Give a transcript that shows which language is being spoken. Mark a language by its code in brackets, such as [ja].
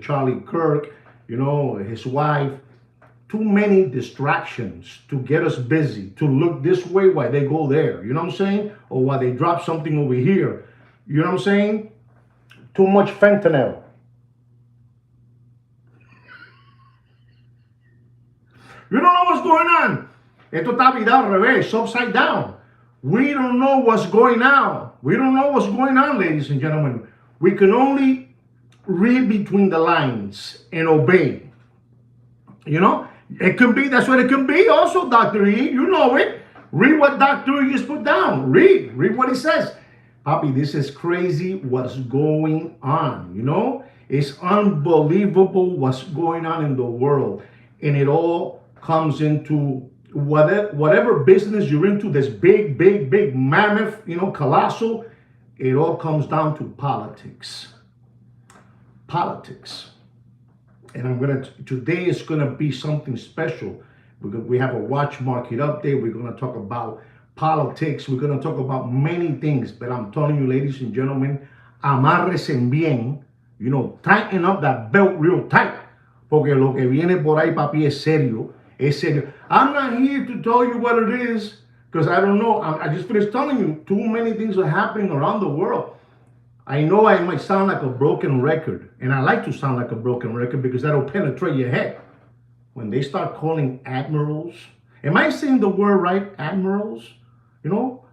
[en] Charlie Kirk, you know, his wife. Too many distractions to get us busy, to look this way while they go there, you know what I'm saying? Or while they drop something over here, you know what I'm saying? Too much fentanyl. You don't know what's going on. [es] Esto está virado al revés, [en] upside down. We don't know what's going on. We don't know what's going on, ladies and gentlemen. We can only read between the lines and obey. You know? It can be, that's what it can be also, Dr. E. You know it. Read what Dr. E has put down. Read what he says. Papi, this is crazy what's going on, you know? It's unbelievable what's going on in the world. And it all comes into whatever business you're into, this big mammoth, you know, colossal. It all comes down to politics. Politics. And today is gonna be something special. We have a watch market update. We're gonna talk about politics. We're gonna talk about many things. But I'm telling you, ladies and gentlemen, [es] amárresen bien. [en] You know, tighten up that belt real tight. [es] Porque lo que viene por ahí, papi, es serio. Es serio. [en] I'm not here to tell you what it is, because I don't know. I just finished telling you, too many things are happening around the world. I know I might sound like a broken record, and I like to sound like a broken record because that'll penetrate your head. When they start calling admirals, am I saying the word right? Admirals? You know,